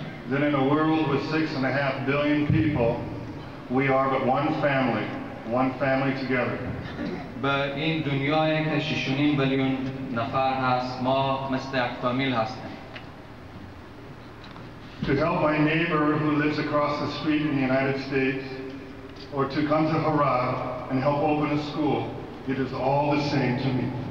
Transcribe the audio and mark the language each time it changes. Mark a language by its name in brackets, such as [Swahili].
[English] That in a world with 6.5 billion people, we are but one family together. [Persian] به این دنیایی که 6.5 میلیون نفر هست، ما مثل یک فامیل هستیم. [English] To help my neighbor who lives across the street in the United States, or to come to Herat and help open a school, it is all the same to me.